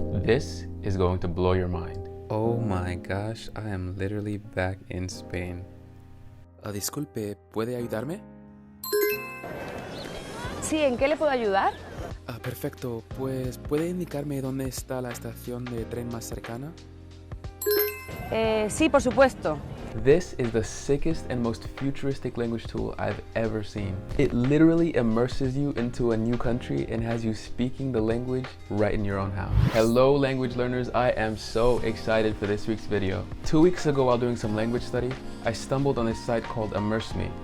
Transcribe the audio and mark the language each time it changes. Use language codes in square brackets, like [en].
[en] This is going to blow your mind. Oh my gosh, I am literally back in Spain. [es] Disculpe, ¿puede ayudarme? Sí, ¿en qué le puedo ayudar? Perfecto, pues ¿puede indicarme dónde está la estación de tren más cercana? Sí, por supuesto. [en] This is the sickest and most futuristic language tool I've ever seen. It literally immerses you into a new country and has you speaking the language right in your own house. Hello language learners, I am so excited for this week's video. 2 weeks ago while doing some language study, I stumbled on this site called Immerse.me.